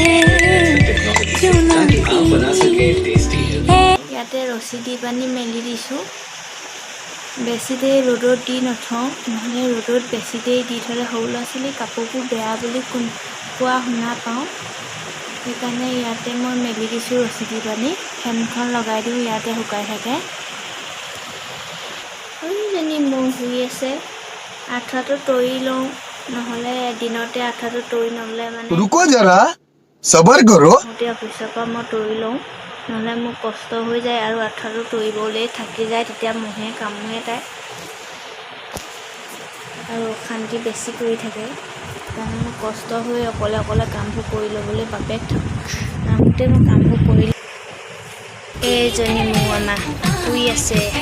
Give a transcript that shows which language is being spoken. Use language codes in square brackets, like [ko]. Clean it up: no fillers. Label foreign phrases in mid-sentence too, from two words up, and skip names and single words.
[hi] ताकि आप बना सके टेस्टी [as] ইয়াতে ৰছী দি পানি মেলি দিছোঁ বেছি দেৰি ৰ'দত দি নথওঁ নহ'লে ৰ'দত বেছি দেৰি দি থ'লে সৰু ল'ৰা ছোৱালী কাপোৰবোৰ বেয়া বুলি কোৱা শুনা পাওঁ সেইকাৰণে ইয়াতে মই মেলি দিছোঁ ৰছী দি পানি ফেনখন লগাই দিওঁ ইয়াতে শুকাই থাকে এইজনী মোৰ শুই আছে আঠাটো তৰি লওঁ নহ'লে দিনতে আঠাটো তৰি নল'লে মানে [hi] रुको जरा सबर करो [as] অফিচৰ পৰা মই তৰি লওঁ নহ'লে মোৰ কষ্ট হৈ যায় আৰু আঠাটো তৰিবলৈ থাকি যায় তেতিয়া মহে কামোৰে তাই আৰু অশান্তি বেছি কৰি থাকে সেইকাৰণে মোৰ কষ্ট হৈ অকলে অকলে কামবোৰ কৰি ল'বলৈ বাপেক নামতে মই কামবোৰ কৰি এইজনী মোৰ আমাৰ শুই আছে